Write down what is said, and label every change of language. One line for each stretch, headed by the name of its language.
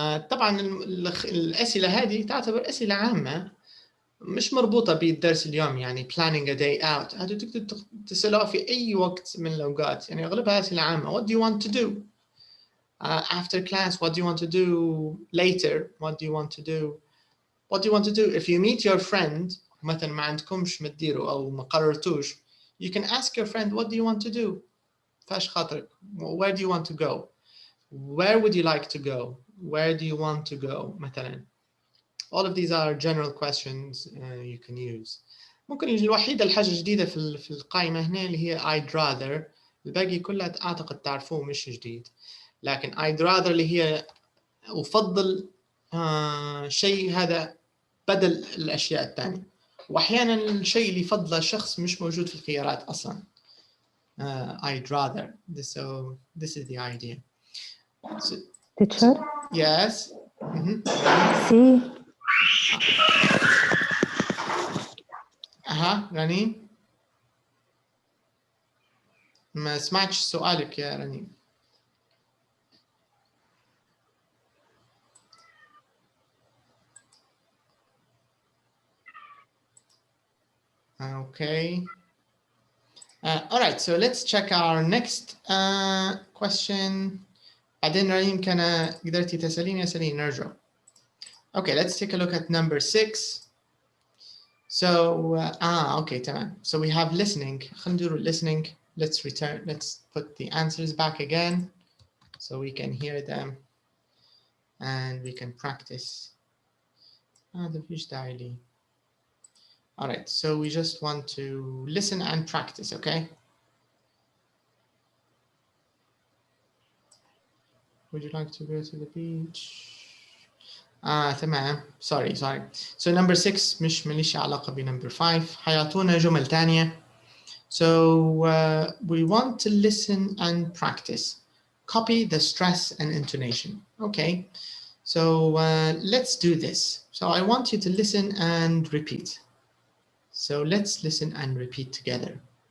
Arabic: طبعا الأسئلة هذه تعتبر أسئلة عامة مش مربوطة بالدرس اليوم، يعني
English: planning a day out.
Arabic: هذا تقدر تسألها في أي وقت من الأوقات، يعني أغلبها أسئلة عامة.
English: What do you want to do after class? What do you want to do later? What do you want to do? What do you want to do if you meet your friend
Arabic: مثلا ما عندكمش ما تديروا أو ما قررتوش؟
English: You can ask your friend, what do you want to do?
Arabic: فاش خاطرك.
English: Where do you want to go? Where would you like to go? Where do you want to go مثلا. All of these are general questions you can use.
Arabic: ممكن الوحيدة الحاجة جديدة في القائمة هنا اللي هي
English: I'd rather.
Arabic: الباقي كلها أعتقد تعرفوه مش جديد. لكن
English: I'd rather
Arabic: اللي هي أفضل شيء هذا بدل الأشياء الثانية. وأحيانا الشيء اللي يفضله الشخص مش موجود في الخيارات أصلا.
English: I'd rather. So this is the idea. So, Teacher? yes. See.
Arabic: رنين. ما سمعتش سؤالك يا رنين.
English: Okay. All right, so let's check our next question.
Arabic: بعدين رنين كان قدرتي تسأليني أسأليني نرجع.
English: Okay, let's take a look at number 6. So, okay, تمام. So we have listening.
Arabic: خلينا نديروا listening.
English: Let's put the answers back again so we can hear them and we can practice.
Arabic: هذا فيش داعي لي.
English: All right, so we just want to listen and practice, okay? Would you like to go to the beach?
Arabic: تمام. Sorry.
English: So number 6
Arabic: مش ماليش علاقة ب
English: number 5.
Arabic: حيعطونا جمل تانية.
English: So we want to listen and practice. Copy the stress and intonation. Okay. So let's do this. So I want you to listen and repeat. So let's listen and repeat together.